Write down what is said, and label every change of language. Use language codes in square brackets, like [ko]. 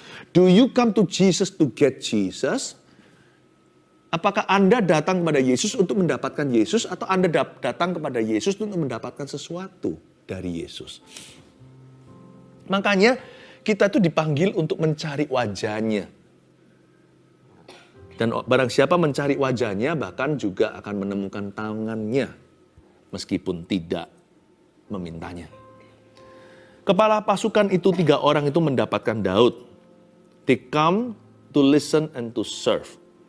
[en] Do you come to Jesus to get Jesus? [id] Apakah Anda datang kepada Yesus untuk mendapatkan Yesus? Atau Anda datang kepada Yesus untuk mendapatkan sesuatu dari Yesus? Makanya kita itu dipanggil untuk mencari wajahnya. Dan barang siapa mencari wajahnya bahkan juga akan menemukan tangannya. Meskipun tidak memintanya. Kepala pasukan itu 3 orang itu mendapatkan Daud. [en] They come to listen and to serve.